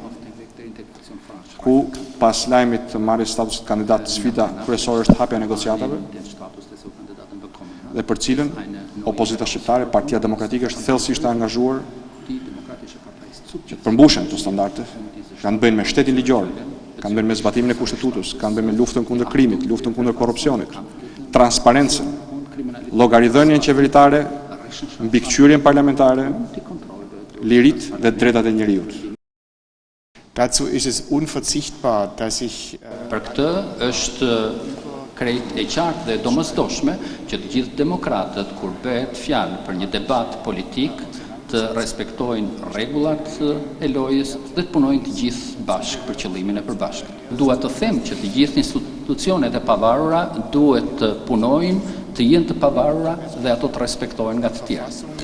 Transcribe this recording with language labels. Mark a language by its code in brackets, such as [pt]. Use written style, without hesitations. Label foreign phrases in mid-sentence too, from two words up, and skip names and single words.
[sq] ku pas lajmit të marrjes statusit kandidat sfida kryesore është hapja e negociatave, dhe për cilën opozita shqiptare, Partia Demokratike është thellësisht e angazhuar që të përmbushen këto standarde, kanë bëjnë me shtetin ligjor, kanë bëjnë me zbatimin e kushtetutës, kanë bëjnë me luftën kundër krimit, luftën kundër korrupsionit, transparencën, llogaridhënien qeveritare, mbikëqyrjen parlamentare, liritë dhe drejtat e njerëzit. [de] Dazu ist es unverzichtbar, dass ich [sq] Për këtë është krejt e qartë dhe domosdoshme që të gjithë demokratët, kur bëhet fjalë për një debat politik, të respektojnë rregullat e lojës dhe të punojnë të gjithë bashkë për qëllimin e përbashkët. Dua të them që të gjithë institucionet e pavarura duhet të punojnë, të jenë të pavarura dhe ato të respektojnë nga të tjerë.